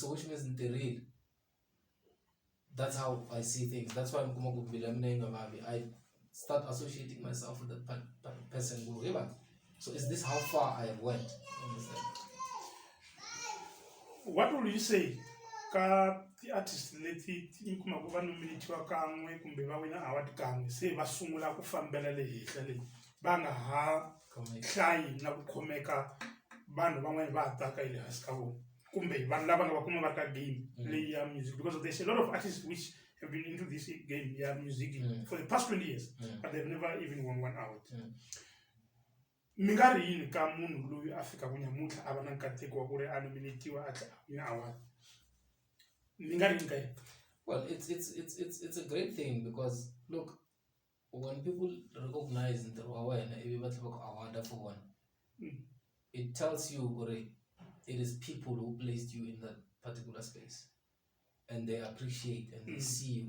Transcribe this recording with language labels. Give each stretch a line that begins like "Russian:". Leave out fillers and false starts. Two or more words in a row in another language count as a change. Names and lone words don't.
English: So which means the real. That's how I see things. That's why I start associating myself with that person. So is this how far I went? What will you say?
Tsonga: Ka
English: the artist
Tsonga: leti tikuma ku va nominatiwa kan'we kumbe va wina award kan'we se va sungula ku fambela le henhla le va nga ha hlayi na ku khomeka vanhu van'wana va hataka hi le hansi ka vona kumbe vanhu lava nga va kuma va ka game leyi ya music,
English: because there's a lot of artists which have been into this game ya music for the past 20 years but they've never even won 1 award.
Tsonga: Mi nga ri yini ka munhu loyi a fika ku nyamutlha a va na nkateko wa ku ri a nominatiwa a wina award?
English: Well, it's a great thing, because look, when people recognize the award for one, it tells you it is people who placed you in that particular space, and they appreciate and they see you.